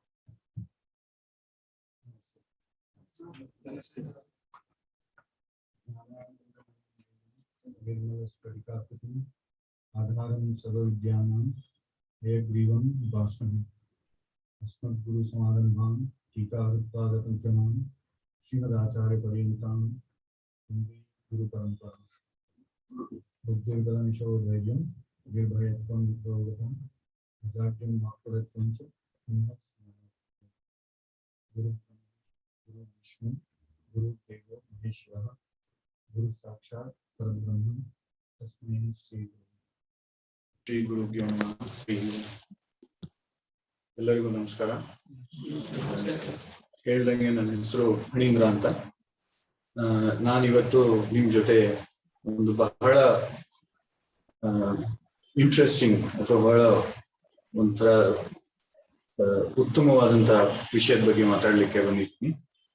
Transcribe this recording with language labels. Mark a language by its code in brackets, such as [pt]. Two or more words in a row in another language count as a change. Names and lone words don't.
[sa] आधारं सर्वविद्यानां हयग्रीवं उपास्महे अस्मद्गुरु समारम्भां टीकारुत्पादपञ्चमां श्रीमदाचार्यपर्यन्तां वन्दे गुरुपरम्परां बुद्धिर्बलं शौर्यं निर्भयत्वं विप्रोगतं अजाड्यं वाक्पटुत्वं च गुरु विष्णु गुरुदेवो महेश्वरः गुरु साक्षात् परब्रह्म तस्मै ಶ್ರೀ ಗುರುಭ್ಯೋ ನಮಃ. [kn] ಎಲ್ಲರಿಗೂ ನಮಸ್ಕಾರ. ಹೇಳ್ದಂಗೆ ನನ್ನ ಹೆಸರು ಫಣೀಂದ್ರ ಅಂತ. ನಾನಿವತ್ತು ನಿಮ್ ಜೊತೆ ಒಂದು ಬಹಳ ಇಂಟ್ರೆಸ್ಟಿಂಗ್ ಅಥವಾ ಬಹಳ ಒಂಥರ ಉತ್ತಮವಾದಂತ ವಿಷಯದ ಬಗ್ಗೆ ಮಾತಾಡ್ಲಿಕ್ಕೆ ಬಂದಿದ್ದೀನಿ.